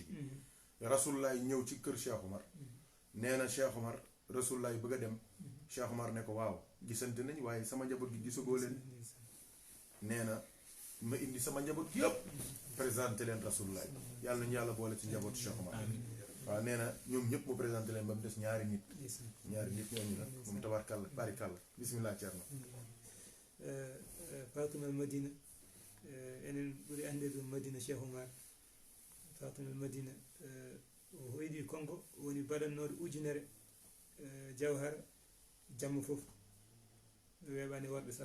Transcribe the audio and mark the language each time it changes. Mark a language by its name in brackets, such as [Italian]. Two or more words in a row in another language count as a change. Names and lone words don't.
[Wolof] Rasulullah ñëw ci kër Cheikh Oumar nee na Cheikh Oumar Rasulullah bëgg a dem Cheikh Oumar ne ko waaw gisante nañ waaye sama njaboot gi gisagoo leen nee na ma indi sama njaboot gi yëpp présenté leen Rasulullah yàlla nañu yàlla boole ci njabootu Cheikh Oumar waaw nee na ñoom ñëpp mu présenté leen ba mu des ñaari nit ñooñu la moom tabarkàlla barikàlla bismillah Thierno [Fula] Fatimal Madina enen ɓuri andirde Madina Cheikh Oumar Fatimal Madina o hoyɗi konko woni baɗannode ujunere jawhara jamma fof weeɓani worɓe sa